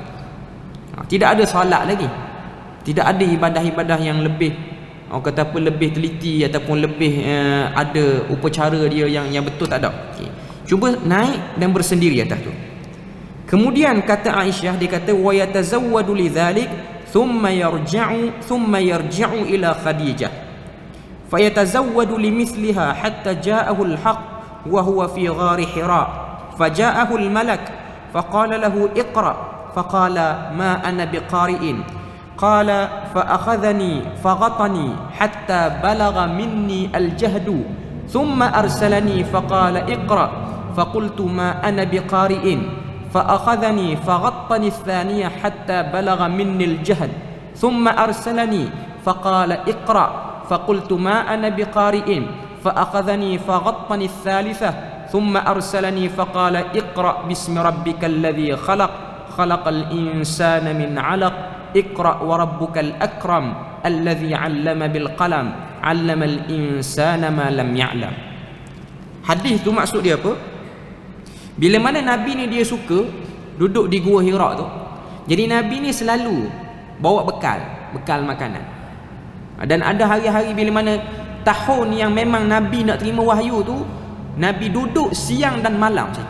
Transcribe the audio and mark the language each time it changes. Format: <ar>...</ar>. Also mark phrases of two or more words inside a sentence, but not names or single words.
<ms>Tidak ada solat lagi. Tidak ada ibadah-ibadah yang lebih, orang kata apa, lebih teliti ataupun lebih ada upacara dia yang betul, tak ada. Okay. Cuba naik dan bersendiri atas tu. Kemudian kata Aisyah, dia kata</ms> <ar>ويتزود لذلك ثم يرجع إلى خديجة فيتزود لمثلها حتى جاءه الحق وهو في غار حراء فجاءه الملك فقال له اقرأ فقال ما أنا بقارئ قال فأخذني فغطني حتى بلغ مني الجهد ثم أرسلني فقال اقرأ فقلت ما أنا بقارئ فأخذني فغطني الثانية حتى بلغ مني الجهد ثم أرسلني فقال اقرأ فقلت ما أنا بقارئ فأخذني فغطني الثالثة ثم أرسلني فقال اقرأ باسم ربك الذي خلق خلق الإنسان من علق اقرأ وربك الأكرم الذي علم بالقلم علم الإنسان ما لم يعلم.</ar> <ms>Hadis tu maksud dia apa? Bila mana Nabi ni dia suka duduk di Gua Hira tu, jadi Nabi ni selalu bawa bekal makanan. Dan ada hari-hari bila mana tahun yang memang Nabi nak terima wahyu tu, Nabi duduk siang dan malam situ.</ms>